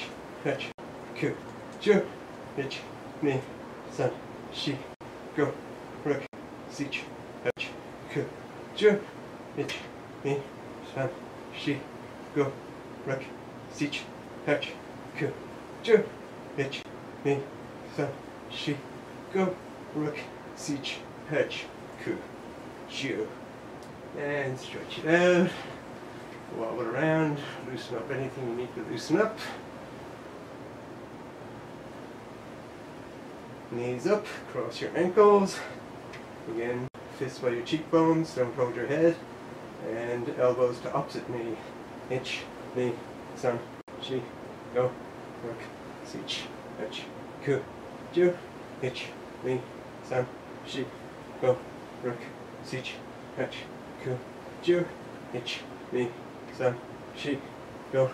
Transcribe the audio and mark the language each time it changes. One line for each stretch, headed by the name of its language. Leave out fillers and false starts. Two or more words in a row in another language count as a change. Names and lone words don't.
Japanese: はち、く、じゅう、いち、に、さん、し、ご、ろく、しち、はち、く、じゅう、いち、に、さん、し、ご、ろく、しち、はち、く、じゅう、いち、に、さん、し、ご、ろく、しち、はち、く、じゅう.
English: And stretch it out, wobble around, loosen up anything you need to loosen up. Knees up, cross your ankles. Again, fists by your cheekbones, don't hold your head. And elbows to opposite knee.
Japanese: Ich, に、さん、し、ご、ろく、しち、はち、く、じゅう、いち、に、さん、し、ご、ろく、しち、はち、く、じゅう、いち、に、さん、し、ご,